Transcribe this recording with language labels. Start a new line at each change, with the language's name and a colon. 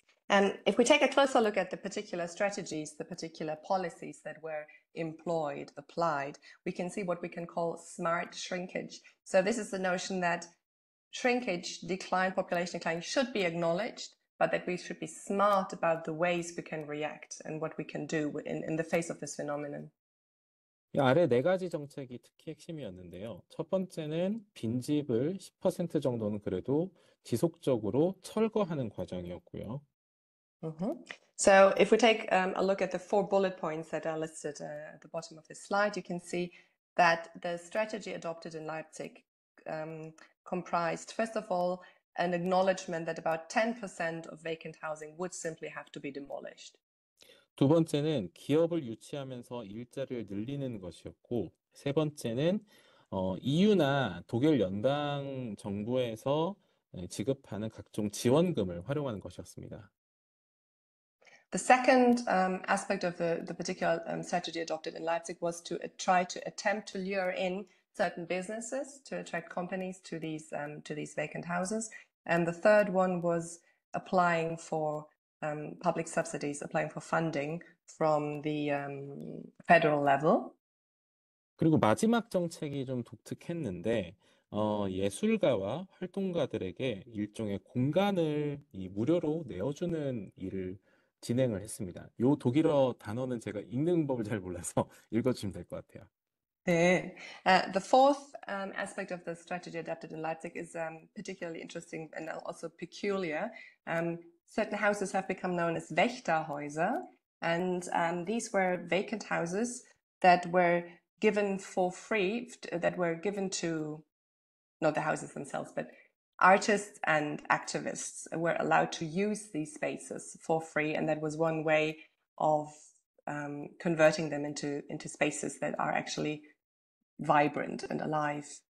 English: And if we take a closer look at the particular strategies, the particular policies that were applied, we can see what we can call smart shrinkage. So this is the notion that shrinkage, population decline should be acknowledged, but that we should be smart about the ways we can react and what we can do in the face of this phenomenon.
Korean: 이 아래 네 가지 정책이 특히 핵심이었는데요. 첫 번째는 빈집을 10% 정도는 그래도 지속적으로 철거하는 과정이었고요.
English: So if we take a look at the 4 bullet points that are listed at the bottom of this slide, you can see that the strategy adopted in Leipzig comprised, first of all, an acknowledgement that about 10% of vacant housing would simply have to be demolished.
Korean: 두 번째는 기업을 유치하면서 일자리를 늘리는 것이었고, 세 번째는 EU나 독일 연방 정부에서 지급하는 각종 지원금을 활용하는 것이었습니다.
English: The second aspect of the particular strategy adopted in Leipzig was to try to attempt to lure in certain businesses, to attract companies to these vacant houses. And the third one was applying for public subsidies, applying for funding from the federal level.
Korean: 그리고 마지막 정책이 좀 독특했는데, 예술가와 활동가들에게 일종의 공간을 무료로 내어주는 일을 진행을 했습니다. 요 독일어 단어는 제가 읽는 법을 잘 몰라서 읽어주시면 될 것 같아요.
English: The fourth aspect of the strategy adapted in Leipzig is particularly interesting and also peculiar. Certain houses have become known as Wächterhäuser, and these were vacant houses that were given for free, that were given to, not the houses themselves, but artists and activists were allowed to use these spaces for free, and that was one way of converting them into spaces that are actually vibrant and alive.